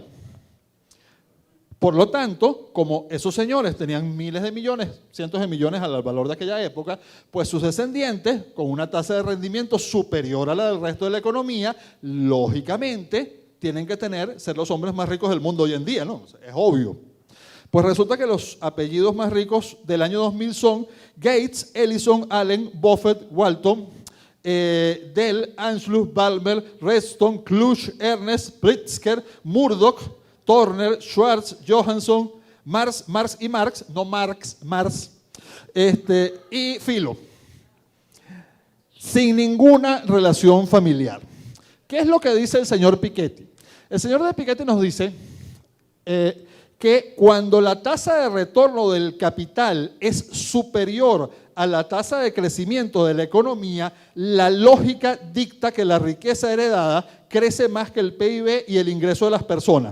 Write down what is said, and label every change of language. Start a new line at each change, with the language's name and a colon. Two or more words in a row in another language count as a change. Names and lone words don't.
Spanish: Por lo tanto, como esos señores tenían miles de millones, cientos de millones al valor de aquella época, pues sus descendientes, con una tasa de rendimiento superior a la del resto de la economía, lógicamente tienen que ser los hombres más ricos del mundo hoy en día, ¿no? Es obvio. Pues resulta que los apellidos más ricos del año 2000 son Gates, Ellison, Allen, Buffett, Walton, Dell, Anschluss, Balmer, Redstone, Kluge, Ernest, Pritzker, Murdoch, Turner, Schwartz, Johansson, Marx y Marx, no Marx, y Philo, sin ninguna relación familiar. ¿Qué es lo que dice el señor Piketty? El señor de Piketty nos dice que cuando la tasa de retorno del capital es superior a la tasa de crecimiento de la economía, la lógica dicta que la riqueza heredada crece más que el PIB y el ingreso de las personas.